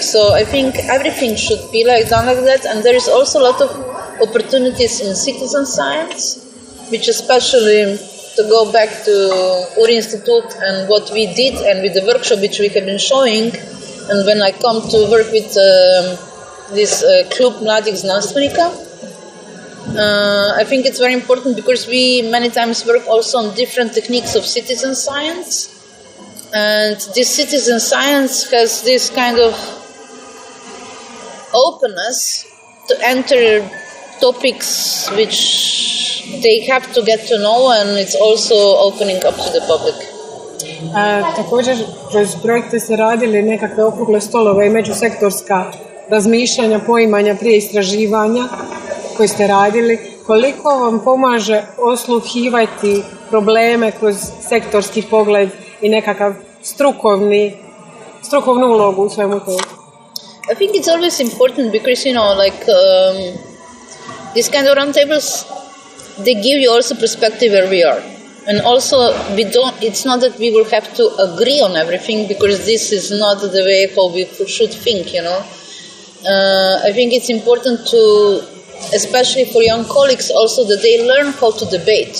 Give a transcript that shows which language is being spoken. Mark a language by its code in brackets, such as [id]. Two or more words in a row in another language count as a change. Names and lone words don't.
[en] So I think everything should be done like that, and there is also a lot of opportunities in citizen science, which especially, to go back to UR Institut and what we did and with the workshop which we have been showing, and when I come to work with this Klub Mladih Znanstvenika, I think it's very important because we many times work also on different techniques of citizen science. And this citizen science has this kind of openness to enter topics which they have to get to know, and it's also opening up to the public. [hr] Također, kroz projekte ste radili nekakve okrugle stolove i međusektorska razmišljanja, poimanja prije istraživanja koje ste radili. Koliko vam pomaže osluhivati probleme kroz sektorski pogled i nekakav strukovnu ulogu u svemu tomu? [en] I think it's always important because, these kind of roundtables, they give you also perspective where we are. And also, it's not that we will have to agree on everything, because this is not the way how we should think, I think it's important to, especially for young colleagues also, that they learn how to debate.